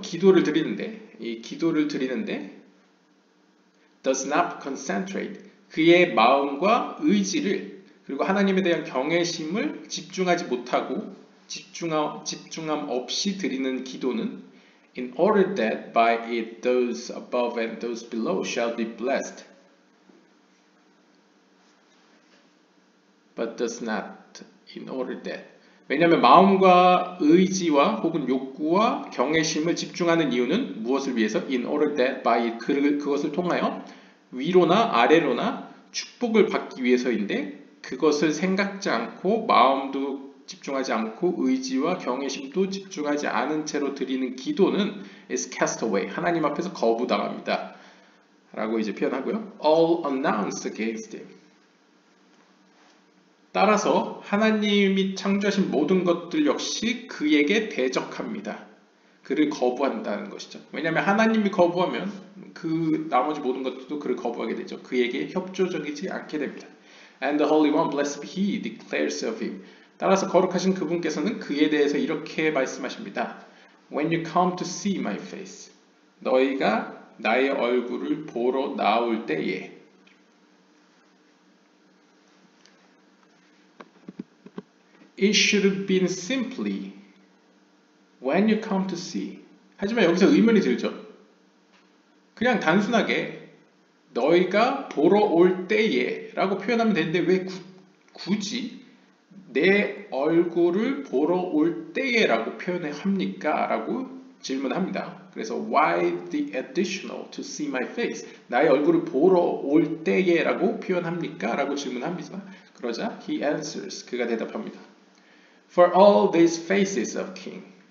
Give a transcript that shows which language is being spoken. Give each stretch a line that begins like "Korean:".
Korean: 기도를 드리는데 이 기도를 드리는데
English: does not concentrate
Korean: 그의 마음과 의지를 그리고 하나님에 대한 경외심을 집중하지 못하고 집중함 없이 드리는 기도는
English: in order that by it those above and those below shall be blessed. But does not in order that.
Korean: 왜냐하면 마음과 의지와 혹은 욕구와 경외심을 집중하는 이유는 무엇을 위해서?
English: In order that by
Korean: 그것을 통하여 위로나 아래로나 축복을 받기 위해서인데 그것을 생각지 않고 마음도 집중하지 않고 의지와 경외심도 집중하지 않은 채로 드리는 기도는
English: is cast away.
Korean: 하나님 앞에서 거부당합니다. 라고 이제 표현하고요.
English: All announced against him.
Korean: 따라서 하나님이 창조하신 모든 것들 역시 그에게 대적합니다. 그를 거부한다는 것이죠. 왜냐하면 하나님이 거부하면 그 나머지 모든 것들도 그를 거부하게 되죠. 그에게 협조적이지 않게 됩니다.
English: And the Holy One, blessed be He, declares of Him.
Korean: 따라서 거룩하신 그분께서는 그에 대해서 이렇게 말씀하십니다.
English: When you come to see my face,
Korean: 너희가 나의 얼굴을 보러 나올 때에
English: It should have been simply when you come to see.
Korean: 하지만 여기서 의문이 들죠. 그냥 단순하게 너희가 보러 올 때에 라고 표현하면 되는데 왜 굳이 내 얼굴을 보러 올 때에 라고 표현을 합니까? 라고 질문합니다. 그래서
English: why the additional to see my face?
Korean: 나의 얼굴을 보러 올 때에 라고 표현합니까? 라고 질문합니다. 그러자
English: he answers.
Korean: 그가 대답합니다.
English: For all these faces of king.